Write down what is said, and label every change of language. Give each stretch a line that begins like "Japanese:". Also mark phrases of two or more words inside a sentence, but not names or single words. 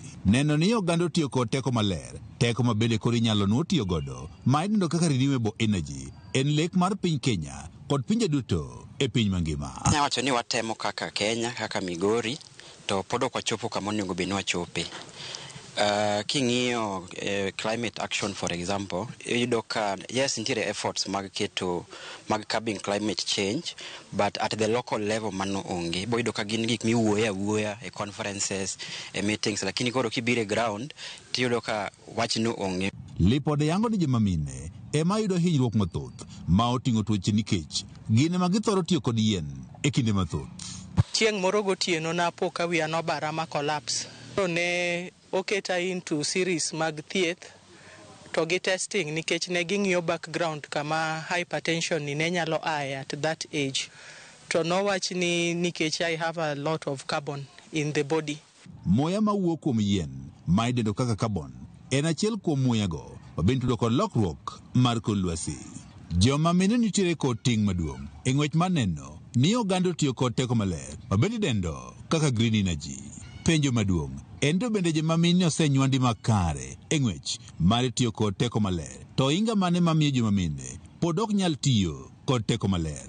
Luo (Kenya and Tanzania): Neno ni oganda tiyo kod teko maler, teko ma bende koro inyalo nuo tiyo godo ma idendo kaka
English: renewable energy,
Luo (Kenya and Tanzania): en lek mar piny Kenya kod pinje duto e piny mangima. Nyawacho ni watemo kaka Kenya, kaka Migori, to pod ok wachopo kama onego bed ni wachope. King'iyo
English: climate action for example,
Luo (Kenya and Tanzania): iyudo ka
English: yes nitiere efforts mag curbing climate change, but at the local level
Luo (Kenya and Tanzania): mano onge. Bo iyudo ka gin gik miwuoye awuoya e conferences, e meetings, lakini koro kibire ground tiyudo ka wach no onge. Lipode yango ni joma mine ema yudo hinyruok mathoth ma oting'o tuoche nikech gin ma githoro tiyo kod yien e kinde mathoth. Chieng' moro gotieno napo ka wiya nobara ma collapse. Ne oketa
English: into series
Luo (Kenya and Tanzania): mag thieth to gi testing nikech ne ging'iyo background kama hypertension ni ne nyalo aye
English: at that age.
Luo (Kenya and Tanzania): To nowach ni nikech
English: I have a lot of carbon in the body.
Luo (Kenya and Tanzania): Muya mawuok kuom yien ma idendo kaka carbon en achiel kuom muyago ma bende tudo kod lokruok mar kor lwasi. Joma mine nitiere kod ting' maduong' e ng'wech mar neno ni oganda tiyo kod teko maler ma bende dendo kaka
English: green energy.
Luo (Kenya and Tanzania): Penjo maduong' en to bende joma mine osenywandi makare e ng'wech mar tiyo kod teko maler, to inga mane mamiyo joma mine pod ok nyal tiyo kod teko maler.